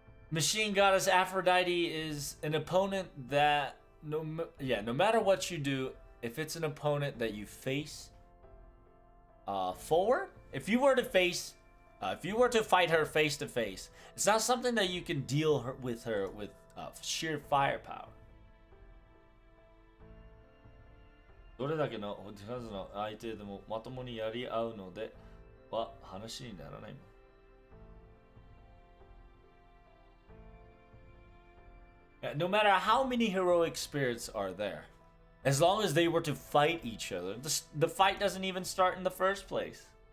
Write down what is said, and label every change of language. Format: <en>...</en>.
<en>Machine Goddess Aphrodite is an opponent that no matter what you do, if it's an opponent that you face forward, if you were to fight her face to face, it's not something that you can deal with her with sheer firepower.</en> <ja>どれだけの数の相手でもまともにやり合うのでは話にならないもん。</ja> <en>No matter how many heroic spirits are there, as long as they were to fight each other, the fight doesn't even start in the first place.</en>